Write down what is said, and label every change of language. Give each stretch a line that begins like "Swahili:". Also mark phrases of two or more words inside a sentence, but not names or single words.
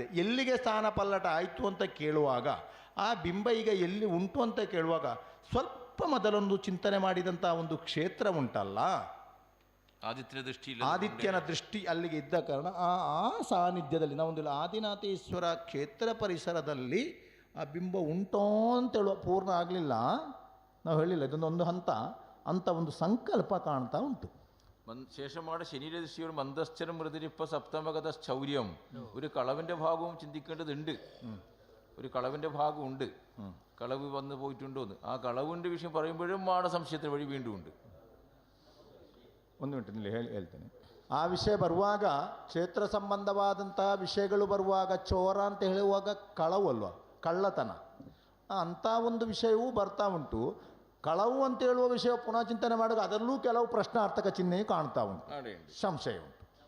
Kannada: ಎಲ್ಲಿಗೆ ಸ್ಥಾನ ಪಲ್ಲಟ ಆಯಿತು ಅಂತ ಕೇಳುವಾಗ, ಆ ಬಿಂಬ ಈಗ ಎಲ್ಲಿ ಉಂಟು ಅಂತ ಕೇಳುವಾಗ ಸ್ವಲ್ಪ ಮೊದಲೊಂದು ಚಿಂತನೆ ಮಾಡಿದಂಥ ಒಂದು ಕ್ಷೇತ್ರ ಉಂಟಲ್ಲ, ಆದಿತ್ಯನ ದೃಷ್ಟಿ ಅಲ್ಲಿಗೆ ಇದ್ದ ಕಾರಣ ಆ ಸಾನ್ನಿಧ್ಯದಲ್ಲಿ ನಾವೊಂದು ಆದಿನಾಥೇಶ್ವರ ಕ್ಷೇತ್ರ ಪರಿಸರದಲ್ಲಿ ಆ ಬಿಂಬ ಉಂಟೋ ಅಂತೇಳುವ ಪೂರ್ಣ ಆಗಲಿಲ್ಲ, ನಾವು ಹೇಳಿಲ್ಲ, ಇದೊಂದು ಹಂತ ಅಂತ ಒಂದು ಸಂಕಲ್ಪ ಕಾಣ್ತಾ ಉಂಟು.
Malayalam: ശേഷമാണ് ശനിയുടെ ദൃഷ്ടിയോട്
Sanskrit: മന്ദശ്ചരം മൃതിരിപ്പ സപ്തമഗത ശൗര്യം,
Malayalam: ഒരു കളവിൻ്റെ ഭാഗവും ചിന്തിക്കേണ്ടതുണ്ട്. ഒരു കളവിൻ്റെ ഭാഗമുണ്ട്, കളവ് വന്ന് പോയിട്ടുണ്ടോ എന്ന്. ആ കളവിൻ്റെ വിഷയം പറയുമ്പോഴും സംശയത്തിന് വഴി വീണ്ടും ഉണ്ട്.
Kannada: ಒಂದು ಮಿನಿಟ್ ಹೇಳ್ತೇನೆ. ಆ ವಿಷಯ ಬರುವಾಗ, ಕ್ಷೇತ್ರ ಸಂಬಂಧವಾದಂತಹ ವಿಷಯಗಳು ಬರುವಾಗ ಚೋರ ಅಂತ ಹೇಳುವಾಗ ಕಳವು ಅಲ್ವಾ, ಕಳ್ಳತನ ಅಂಥ ಒಂದು ವಿಷಯವೂ ಬರ್ತಾ ಉಂಟು. ಕಳವು ಅಂತ ಹೇಳುವ ವಿಷಯ ಪುನಃ ಚಿಂತನೆ ಮಾಡುವಾಗ ಅದರಲ್ಲೂ ಕೆಲವು ಪ್ರಶ್ನಾರ್ಥಕ ಚಿಹ್ನೆಯು ಕಾಣ್ತಾ ಉಂಟು, ಸಂಶಯ ಉಂಟು.